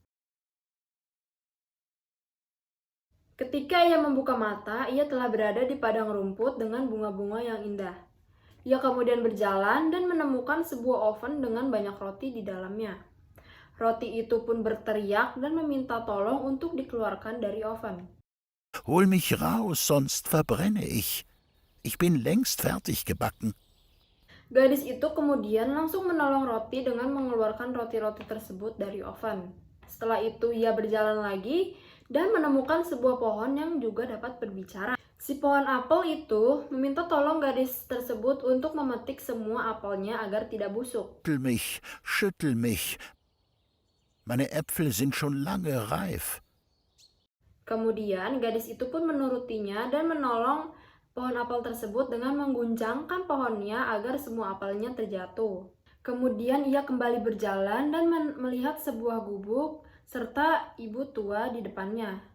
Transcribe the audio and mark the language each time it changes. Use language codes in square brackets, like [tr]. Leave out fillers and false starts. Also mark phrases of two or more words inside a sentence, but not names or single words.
[id] Ketika ia membuka mata, ia telah berada di padang rumput dengan bunga-bunga yang indah. Ia kemudian berjalan dan menemukan sebuah oven dengan banyak roti di dalamnya. Roti itu pun berteriak dan meminta tolong untuk dikeluarkan dari oven. [de] Hol mich raus, sonst verbrenne ich. Ich bin längst fertig gebacken. [id] Gadis itu kemudian langsung menolong roti dengan mengeluarkan roti-roti tersebut dari oven. Setelah itu ia berjalan lagi dan menemukan sebuah pohon yang juga dapat berbicara. Si pohon apel itu meminta tolong gadis tersebut untuk memetik semua apelnya agar tidak busuk. [de] Schüttel mich. Meine Äpfel sind schon lange reif. [id] Kemudian gadis itu pun menurutinya dan menolong pohon apel tersebut dengan mengguncangkan pohonnya agar semua apelnya terjatuh. Kemudian ia kembali berjalan dan melihat sebuah gubuk serta ibu tua di depannya.